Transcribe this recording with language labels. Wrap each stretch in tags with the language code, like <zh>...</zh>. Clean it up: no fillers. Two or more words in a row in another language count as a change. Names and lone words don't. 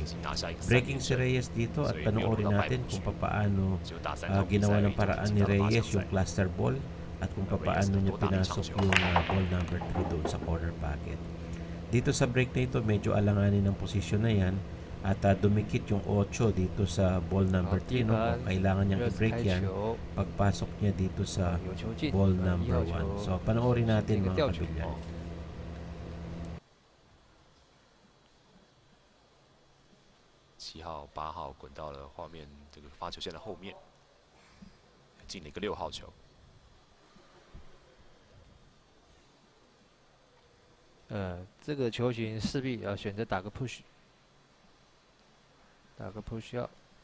<tl>Breaking si Reyes dito at panoorin natin kung paano ginawa ng paraan ni Reyes yung cluster ball at kung paano niya pinasok yung ball number 3 doon sa corner pocket. Dito sa break na ito, medyo alanganin ang posisyon na yan at dumikit yung 8 dito sa ball number 3, no? Kailangan niyang i-break yan pagpasok niya dito sa ball number 1. So panoorin natin mga kabilyan.</tl> <zh>7号、8号滚到了画面这个发球线的后面，进了一个6号球。这个球型势必要选择打个 push， 打个</zh> <en>push out。</en>